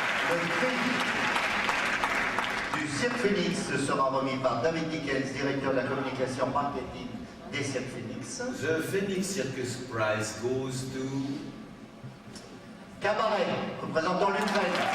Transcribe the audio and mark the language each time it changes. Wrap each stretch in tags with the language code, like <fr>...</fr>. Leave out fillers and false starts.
<fr>Le prix du Cirque Phoenix sera remis par David Dickens, directeur de la communication marketing des Cirque Phoenix.</fr> <en>The Phoenix Circus Prize goes to</en> <fr>Cabaret, représentant l'Ukraine.</fr>